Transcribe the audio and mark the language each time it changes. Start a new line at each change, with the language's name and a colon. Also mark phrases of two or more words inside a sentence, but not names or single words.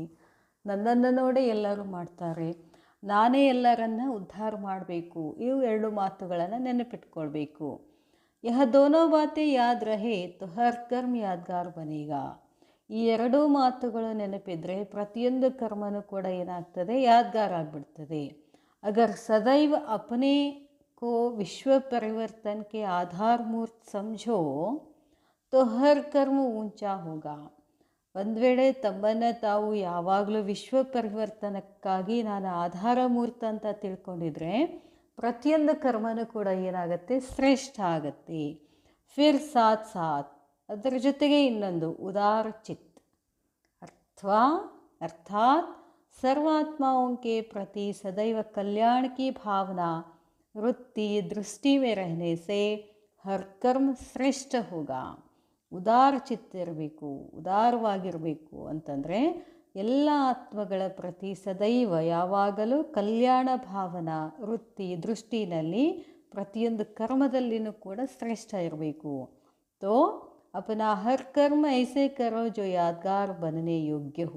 Kannada: ನನ್ನನ್ನು ನೋಡಿ ಎಲ್ಲರೂ ಮಾಡ್ತಾರೆ, ನಾನೇ ಎಲ್ಲರನ್ನ ಉದ್ಧಾರ ಮಾಡಬೇಕು. ಇವು ಎರಡು ಮಾತುಗಳನ್ನು ನೆನಪಿಟ್ಕೊಳ್ಬೇಕು.
Hindi: यह दोनों बातें याद रहें तो हर कर्म यादगार बनेगा.
Kannada: ಈ ಎರಡೂ ಮಾತುಗಳು ನೆನಪಿದ್ರೆ ಪ್ರತಿಯೊಂದು ಕರ್ಮನೂ ಕೂಡ ಏನಾಗ್ತದೆ? ಯಾದ್ಗಾರ ಆಗಿಬಿಡ್ತದೆ.
Hindi: अगर सदैव अपने को विश्व परिवर्तन के आधार मूर्त समझो तो हर कर्म ऊंचा होगा.
Kannada: ಒಂದು ವೇಳೆ ತಮ್ಮನ್ನು ತಾವು ಯಾವಾಗಲೂ ವಿಶ್ವ ಪರಿವರ್ತನಕ್ಕಾಗಿ ನಾನು ಆಧಾರ ಮೂರ್ತ ಅಂತ ತಿಳ್ಕೊಂಡಿದ್ರೆ ಪ್ರತಿಯೊಂದು ಕರ್ಮನೂ ಕೂಡ ಏನಾಗುತ್ತೆ? ಶ್ರೇಷ್ಠ ಆಗುತ್ತೆ.
Hindi: फिर साथ
Kannada: ಅದರ ಜೊತೆಗೆ ಇನ್ನೊಂದು ಉದಾರ ಚಿತ್ ಅರ್ಥಾತ್
Hindi: सर्वात्माओं के प्रति सदैव कल्याण की भावना वृत्ति दृष्टि में रहने से हर कर्म श्रेष्ठ होगा.
Kannada: ಉದಾರ ಚಿತ್ತ ಇರಬೇಕು, ಉದಾರವಾಗಿರಬೇಕು ಅಂತಂದರೆ ಎಲ್ಲ ಆತ್ಮಗಳ ಪ್ರತಿ ಸದೈವ ಯಾವಾಗಲೂ ಕಲ್ಯಾಣ ಭಾವನಾ ವೃತ್ತಿ ದೃಷ್ಟಿನಲ್ಲಿ ಪ್ರತಿಯೊಂದು ಕರ್ಮದಲ್ಲಿನೂ ಕೂಡ ಶ್ರೇಷ್ಠ ಇರಬೇಕು.
Hindi: तो अपना हर कर्म ऐसे करो जो यादगार बनने योग्य हो.